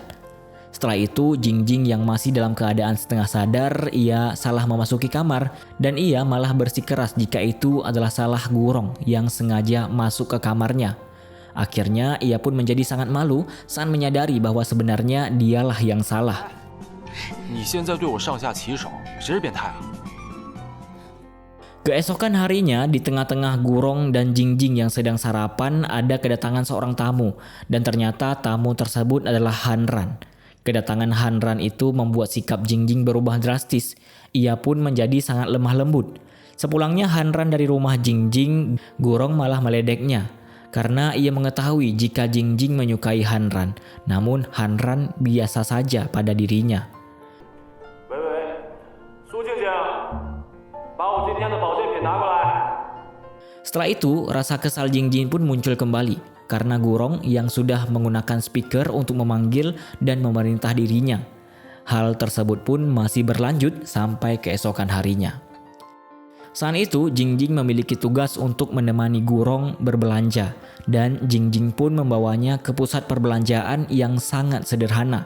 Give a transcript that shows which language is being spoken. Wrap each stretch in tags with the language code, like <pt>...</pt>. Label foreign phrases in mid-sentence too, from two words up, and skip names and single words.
<id>Setelah itu, Jingjing yang masih dalam keadaan setengah sadar, ia salah memasuki kamar dan ia malah bersikeras jika itu adalah salah Gurong yang sengaja masuk ke kamarnya. Akhirnya, ia pun menjadi sangat malu saat menyadari bahwa sebenarnya dialah yang salah.</id> <zh>你现在对我上下其手，谁是变态啊？</zh> <id>Keesokan harinya, di tengah-tengah Gurong dan Jingjing yang sedang sarapan, ada kedatangan seorang tamu dan ternyata tamu tersebut adalah Hanran. Kedatangan Hanran itu membuat sikap Jingjing berubah drastis. Ia pun menjadi sangat lemah lembut. Sepulangnya Hanran dari rumah Jingjing, Gurong malah meledeknya karena ia mengetahui jika Jingjing menyukai Hanran. Namun Hanran biasa saja pada dirinya.</id> <zh>苏静静，把我今天的保健品拿过来。</zh> <id>Setelah itu, rasa kesal Jingjing pun muncul kembali karena Gurong yang sudah menggunakan speaker untuk memanggil dan memerintah dirinya. Hal tersebut pun masih berlanjut sampai keesokan harinya. Saat itu, Jingjing memiliki tugas untuk menemani Gurong berbelanja dan Jingjing pun membawanya ke pusat perbelanjaan yang sangat sederhana.</id>